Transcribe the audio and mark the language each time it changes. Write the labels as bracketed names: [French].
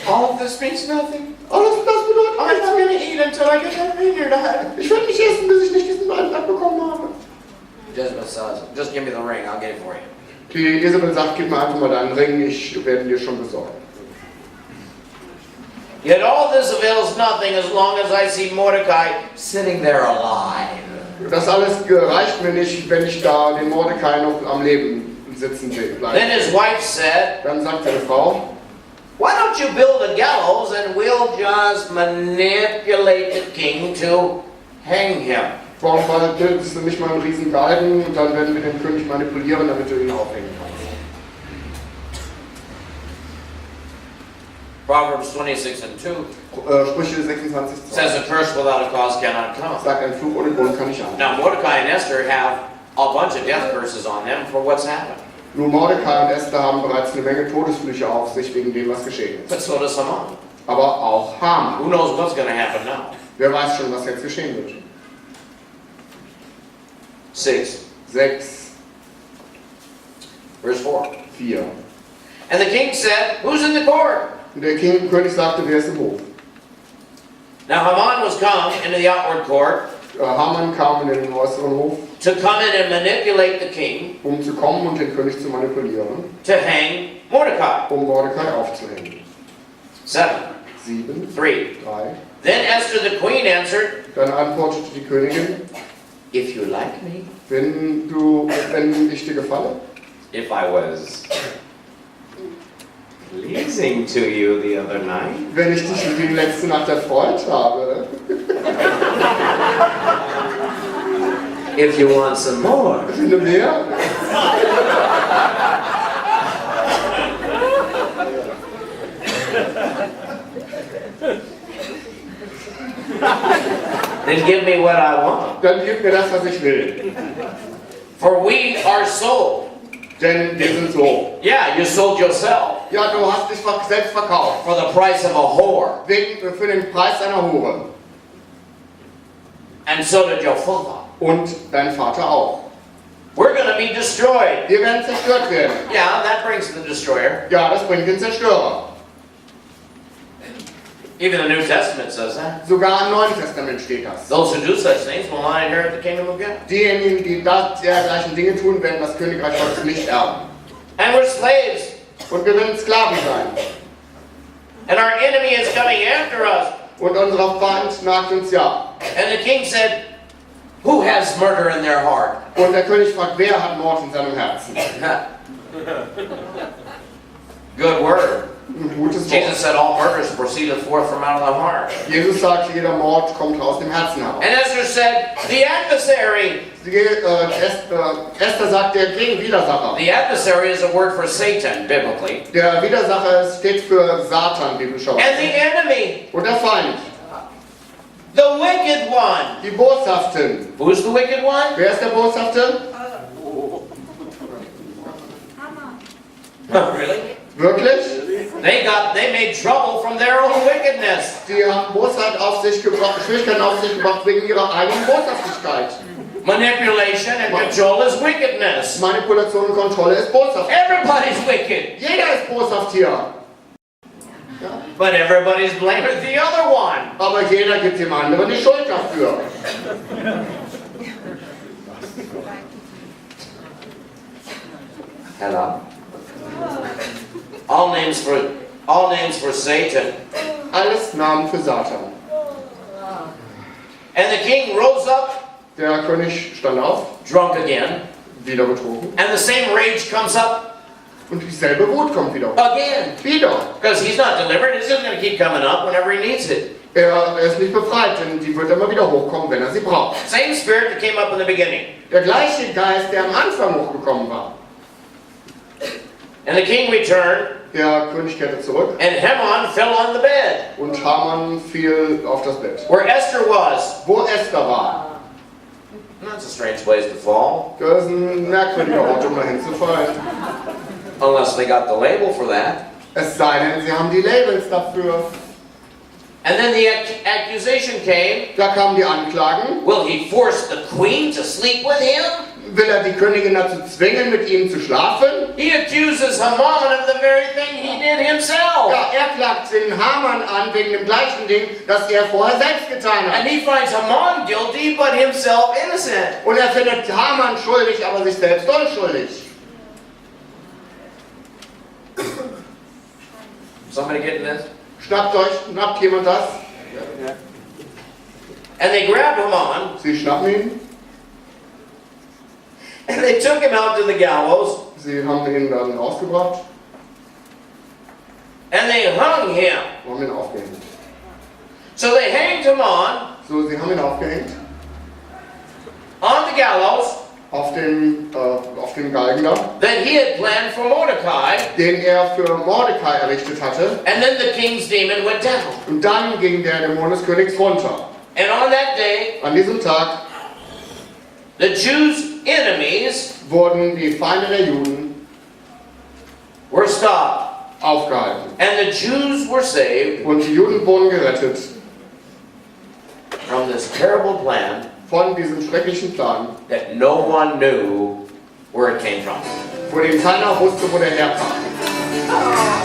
[English] All of this means nothing. [German] Alles das bedeutet [English] I'm not going to eat until I get that vineyard. [German] Ich werde nicht essen, bis ich nicht diesen Weingarten bekommen habe. [English] Jezebel says, just give me the ring, I'll get it for you. [German] Die Isabel sagt, gib mir einfach mal deinen Ring, ich werde dir schon besorgen. [English] Yet all this avails nothing as long as I see Mordecai sitting there alive. [German] Das alles reicht mir nicht, wenn ich da den Mordecai noch am Leben sitzen sehe. [English] Then his wife said, [German] Dann sagt seine Frau, [English] why don't you build a gallows and we'll just manipulate the king to hang him? [German] warum bildest du nicht mal einen riesen Galgen und dann werden wir den König manipulieren, damit du ihn aufhängen kannst. [English] Proverbs 26 and 2 [German] Sprüche 26, 2. [English] says a curse without a cause cannot come. [German] Sagt, ein Fluch ohne Grund kann nicht an. [English] Now Mordecai and Esther have a bunch of death curses on them for what's happened. [German] Nun, Mordecai und Esther haben bereits eine Menge Todesflüche auf sich wegen dem, was geschehen ist. [English] But so does Haman. [German] Aber auch Haman. [English] Who knows what's going to happen now? [German] Wer weiß schon, was jetzt geschehen wird. [English] 6, [German] 6, [English] verse 4. [German] 4. [English] And the king said, who's in the court? [German] Und der König sagte, wer ist im Hof? [English] Now Haman was come into the outward court [German] Haman kam in den äußeren Hof, [English] to come in and manipulate the king [German] zu kommen und den König zu manipulieren, [English] to hang Mordecai. [German] Mordecai aufzuhängen. [English] 7, [German] 7, [English] 3. [German] 3. [English] Then Esther the queen answered, [German] Dann antwortete die Königin, [English] if you like me, [German] wenn ich dir gefalle, [English] if I was pleasing to you the other night, [German] wenn ich dich die letzte Nacht erfreut habe, [English] if you want some more, [German] wenn du mehr, [English] then give me what I want. [German] dann gib mir das, was ich will. [English] For we are sold. [German] Denn wir sind so. [English] Yeah, you sold yourself [German] Ja, du hast dich selbst verkauft. [English] for the price of a whore. [German] Für den Preis einer Hure. [English] And so did your father. [German] Und dein Vater auch. [English] We're going to be destroyed. [German] Wir werden zerstört werden. [English] Yeah, that brings the destroyer. [German] Ja, das bringt den Zerstörer. [English] Even the New Testament says that. [German] Sogar im Neuen Testament steht das. [English] Those who do such things will not inherit the kingdom of God. [German] Diejenigen, die dergleichen Dinge tun, werden das Königreich Gottes nicht erben. [English] And we're slaves. [German] Und wir werden Sklaven sein. [English] And our enemy is coming after us. [German] Und unser Feind nagt uns ja. [English] And the king said, who has murder in their heart? [German] Und der König fragt, wer hat Mord in seinem Herzen? [English] Good word. [German] Ein gutes [English] Jesus [German] Wort. [English] said all murders proceedeth forth from out of the heart. [German] Jesus sagt, jeder Mord kommt aus dem Herzen heraus. [English] And Esther said, the adversary. [German] Esther sagt, der Gegenwidersacher. [English] The adversary is a word for Satan, biblically. [German] Der Widersacher steht für Satan, [English] And [German] biblischerweise. [English] the enemy, [German] Und der Feind, [English] the wicked one. [German] die Boshaften. [English] Who's the wicked one? [German] Wer ist der Boshafte? [English] Really? [German] Wirklich? [English] They made trouble from their own wickedness. [German] Die haben Bosheit auf sich gebracht, Schwierigkeiten auf sich gebracht wegen ihrer eigenen Boshaftigkeit. [English] Manipulation and control is wickedness. [German] Manipulation und Kontrolle ist boshaft. [English] Everybody's wicked, [German] Jeder ist boshaft hier. Ja. [English] but everybody's blaming the other one. [German] Aber jeder gibt dem anderen die Schuld dafür. [English] Hello. All names for Satan. [German] Alles Namen für Satan. [English] And the king rose up, [German] Der König stand auf, [English] drunk again, [German] wieder betrunken. [English] and the same rage comes up [German] Und dieselbe Wut kommt wieder. [English] again. [German] Wieder. [English] Because he's not delivered, it's just going to keep coming up whenever he needs it. [German] Er ist nicht befreit, denn die wird immer wieder hochkommen, wenn er sie braucht. [English] Same spirit that came up in the beginning. [German] Der gleiche Geist, der am Anfang hochgekommen war. [English] And the king returned, [German] Der König kehrte zurück [English] and Haman fell on the bed [German] und Haman fiel auf das Bett. [English] where Esther was. [German] Wo Esther war. [English] That's a strange place to fall, [German] Das ist ein merkwürdiger Ort, um dahin zu fallen. [English] unless they got the label for that. [German] Es sei denn, sie haben die Labels dafür. [English] And then the accusation came, [German] Da kamen die Anklagen. [English] will he force the queen to sleep with him? [German] Will er die Königin dazu zwingen, mit ihm zu schlafen? [English] He accuses Haman of the very thing he did himself. [German] Ja, er klagt den Haman an wegen dem gleichen Ding, das er vorher selbst getan hat. [English] And he finds Haman guilty, but himself innocent. [German] Und er findet Haman schuldig, aber sich selbst unschuldig. [English] Somebody getting this? [German] Schnappt jemand das? [English] And they grabbed Haman, [German] Sie schnappen ihn, [English] and they took him out to the gallows, [German] sie haben ihn dann rausgebracht [English] and they hung him. [German] und haben ihn aufgehängt. [English] So they hanged Haman [German] So, sie haben ihn aufgehängt [English] on the gallows [German] auf dem Galgen da, [English] that he had planned for Mordecai, [German] den er für Mordecai errichtet hatte. [English] and then the king's demon went down. [German] Und dann ging der Dämon des Königs runter. [English] And on that day, [German] An diesem Tag [English] the Jews' enemies [German] wurden die Feinde der Juden [English] were stopped, [German] aufgehalten. [English] and the Jews were saved [German] Und die Juden wurden gerettet [English] from this terrible plan [German] von diesem schrecklichen Plan, [English] that no one knew where it came from. [German] von dem keiner wusste, wo der herkam.